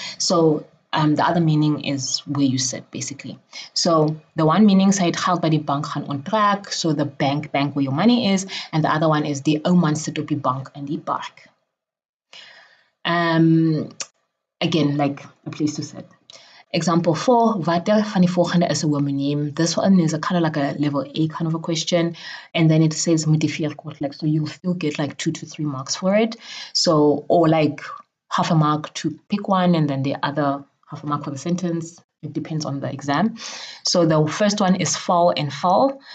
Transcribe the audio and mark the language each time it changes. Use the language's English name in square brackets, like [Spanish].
[English] So the other meaning is where you sit, basically. So the one meaning side [Afrikaans] geld by die bank gaan onttrek, [English] so the bank where your money is, and the other one is [Afrikaans] die ou man sit op die bank in die park. [English] Again, like a place to sit. Example 4, [Afrikaans] watter van die volgende is 'n homoniem? [English] This one is a kind of like a level A kind of a question, and then it says [Afrikaans] motiveer kortlik, [English] so you'll still get like 2 to 3 marks for it. So, or like half a mark to pick one, and then the other half a mark for the sentence. It depends on the exam. So the first one is val en val.